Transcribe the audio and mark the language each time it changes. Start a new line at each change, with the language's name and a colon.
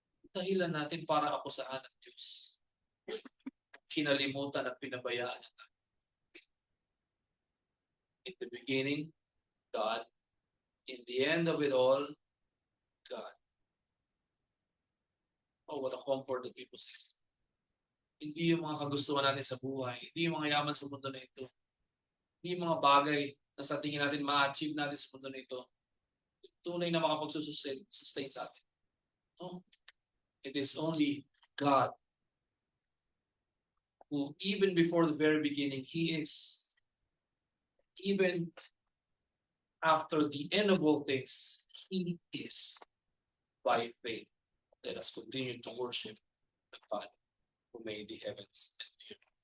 Filipino: Dahilan natin para akusahan ng Diyos. Kinalimutan at pinabayaan natin.
English: In the beginning, God. In the end of it all, God. Oh, what a comfort that people say.
Filipino: Hindi yung mga kagustuhan natin sa buhay, hindi yung mga yaman sa mundo na ito, hindi yung mga bagay na sa tingin natin ma-achieve natin sa mundo na ito, tunay na makapagsusustain sa atin.
English: No. It is only God who, even before the very beginning, He is. Even after the end of all things, He is. By faith, let us continue to worship the God who made the heavens and the earth.